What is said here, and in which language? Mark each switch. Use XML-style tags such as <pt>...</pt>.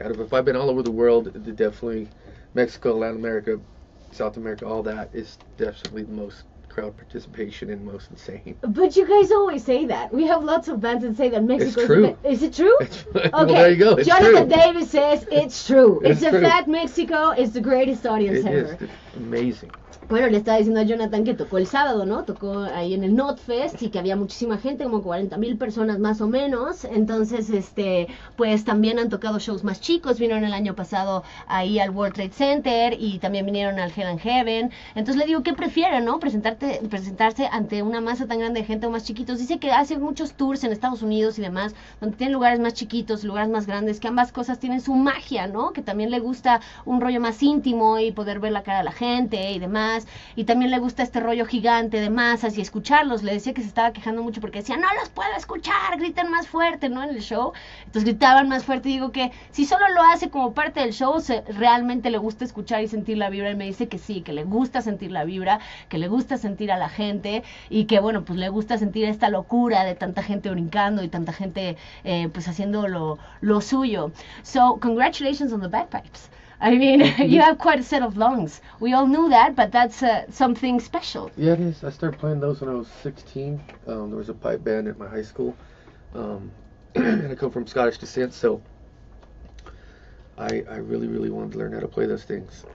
<en>If I've been all over the world, definitely Mexico, Latin America, South America, all that is definitely the most crowd participation and most insane. But you guys always say that. We have lots of bands that say that Mexico It's true. Is it true? Okay. Well, there you go. It's Jonathan true. Davis says it's true. It's a true. fact. Mexico is the greatest audience It ever. is amazing.</en> <es>Bueno, le estaba diciendo a Jonathan que tocó el sábado, ¿no? Tocó ahí en el Knotfest y que había muchísima gente, como 40,000 personas más o menos. Entonces, pues también han tocado shows más chicos. Vinieron el año pasado ahí al World Trade Center y también vinieron al Hell and Heaven. Entonces le digo, ¿qué prefieren, no? Presentarse ante una masa tan grande de gente o más chiquitos. Dice que hace muchos tours en Estados Unidos y demás, donde tienen lugares más chiquitos, lugares más grandes, que ambas cosas tienen su magia, ¿no? Que también le gusta un rollo más íntimo y poder ver la cara de la gente y demás. Y también le gusta este rollo gigante de masas y escucharlos. Le decía que se estaba quejando mucho porque decía, no los puedo escuchar, gritan más fuerte, ¿no? En el show. Entonces gritaban más fuerte y digo que si solo lo hace como parte del show, realmente le gusta escuchar y sentir la vibra. Y me dice que sí, que le gusta sentir la vibra, que le gusta sentir a la gente y que bueno, pues le gusta sentir esta locura de tanta gente brincando y tanta gente pues haciendo lo suyo.</es> <en>So, congratulations on the Bagpipes. I mean, you have quite a set of lungs. We all knew that, but that's something special. Yeah, it is. I started playing those when I was 16. There was a pipe band at my high school. And I come from Scottish descent, so I really, really wanted to learn how to play those things.</en>